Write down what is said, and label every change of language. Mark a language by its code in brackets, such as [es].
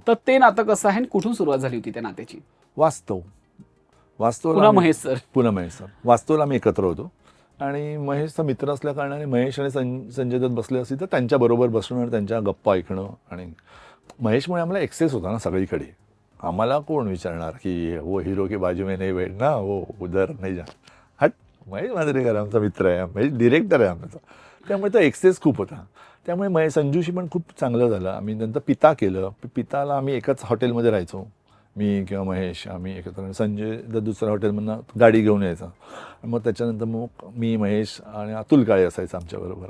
[mr] तर ते नातं कसं आहे आणि कुठून सुरुवात झाली होती त्या नात्याची? वास्तव पुन्हा महेश सर. वास्तवला आम्ही एकत्र होतो आणि महेशचा मित्र असल्या कारणाने महेश आणि संजय दत्त बसले असतील तर त्यांच्याबरोबर बसणं आणि त्यांच्या गप्पा ऐकणं. आणि महेशमुळे आम्हाला एक्सेस होता ना सगळीकडे. आम्हाला कोण विचारणार की [hi] वो हिरो के बाजू में नहीं बैठना, वो उधर नाही जा. [mr] हट, महेश मांजरेकर आमचा मित्र आहे, महेश डिरेक्टर आहे आमचा. त्यामुळे तो एक्सेस खूप होता. त्यामुळे संजूशी पण खूप चांगलं झालं. आम्ही नंतर पिता केलं. पिताला आम्ही एकाच हॉटेलमध्ये राहायचो, मी किंवा महेश. आम्ही एकत्र. संजय दत्त दुसऱ्या हॉटेलमधनं गाडी घेऊन यायचा. मग त्याच्यानंतर मग मी, महेश आणि अतुल काळे असायचं आमच्याबरोबर.